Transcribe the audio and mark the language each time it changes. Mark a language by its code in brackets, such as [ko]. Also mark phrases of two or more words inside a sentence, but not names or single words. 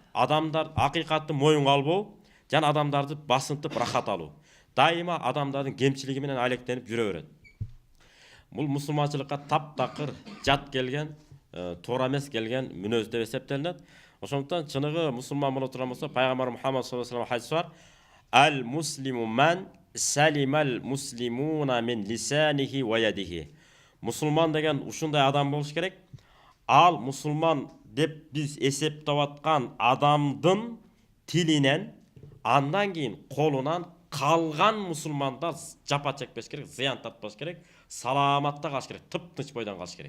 [ky] Адамдар акыйкатты моюнга албоо жана адамдарды басынтып рахат алуу. Дайыма адамдардын кемчилиги менен алектенип жүрө берет. Бул мусулманчылыкка таптакыр жат келген, туура эмес келген мүнөз деп эсептелинет. Ошондуктан чыныгы мусулман боло турган болсо, пайгамбар Мухаммад [ar] صلى الله عليه [ky] хадис бар. [ar] المسلم من سلم المسلمون من لسانه ويده. [ky] Мусулман деген ушундай адам болуш керек. Ал мусулман деп биз эсептеп аткан адамдын тилинен, андан кийин колунан калган мусулмандар жапа чекпеш керек, зыян тартпаш керек, саламатта калыш керек, тып-тынч бойдон калыш керек.